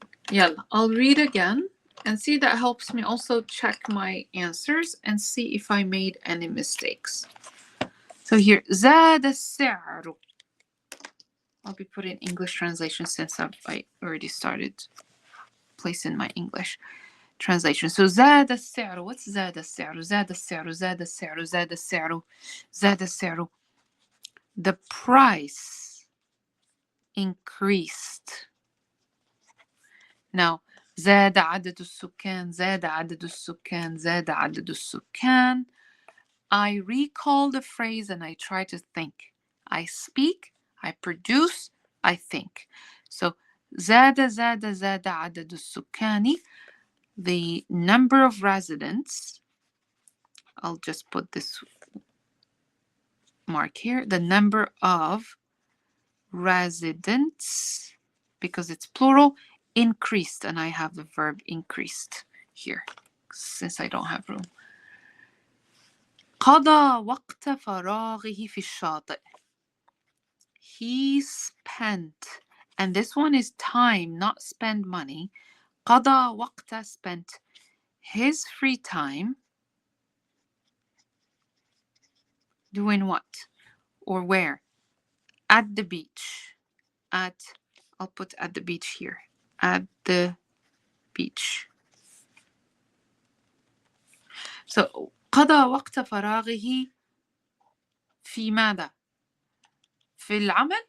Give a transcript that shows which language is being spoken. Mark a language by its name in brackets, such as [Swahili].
[English] Yalla, I'll read again and see. That helps me also check my answers and see if I made any mistakes. So here, [Arabic] زاد السعر. [English] I'll be putting English translation since I already started placing my English translation. So [Arabic] زاد السعر. [English] What's زاد السعر? [Arabic] زاد السعر. زاد السعر. زاد السعر. زاد السعر. [English] The price increased. [Arabic] Now, زاد عدد السكان. زاد عدد السكان. زاد عدد السكان. [English] I recall the phrase and I try to think. I speak, I produce, I think. [Arabic] So زاد زاد زاد عدد السكان. [English] The number of residents. I'll just put this mark here. The number of residents, because it's plural, increased, and I have the verb increased here since I don't have room. [Arabic] قضى وقت فراغه في الشاطئ. [English] He spent, and this one is time, not spend money. [Arabic] قضى وقت, [English] spent his free time doing what or where? At the beach. I'll put at the beach here. At the beach. [Arabic] So قضى وقت فراغه في ماذا؟ في العمل?